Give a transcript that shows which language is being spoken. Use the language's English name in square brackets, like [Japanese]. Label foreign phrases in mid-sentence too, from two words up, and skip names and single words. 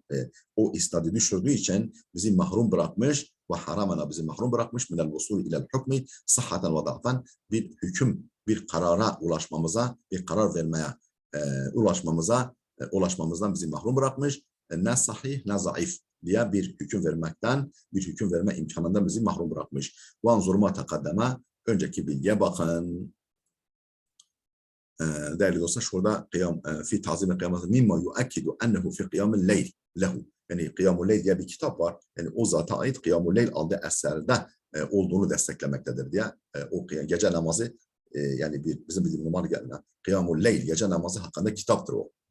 [Turkish] O isnadı düşürdüğü için bizi mahrum bırakmış ve haramana bizi mahrum bırakmış [Arabic] من الوصول إلى الحكم صحة وضعفا, [Turkish] bir hüküm, bir karara ulaşmamıza, bir karar vermeye ulaşmamızdan bizi mahrum bırakmış. Ne sahih ne zayıf diye bir hüküm vermekten, bir hüküm verme imkanından bizi mahrum bırakmış. [Arabic] وَانْظُرْ مَا تَقَدَّمَ [Turkish] önceki bilgiye bakın. Değerli dostlar, şurada [Arabic] في تعظيم قيامة مما يؤكد أنه في قيام الليل له. [Turkish] Yani Kıyamul Leyl diye bir kitap var. Yani o zata ait Kıyamul Leyl adlı eserde olduğunu desteklemektedir diye. O gece namazı yani bizim bildiğimiz normal gelene Kıyamul Leyl gece namazı hakkında kitaptır o.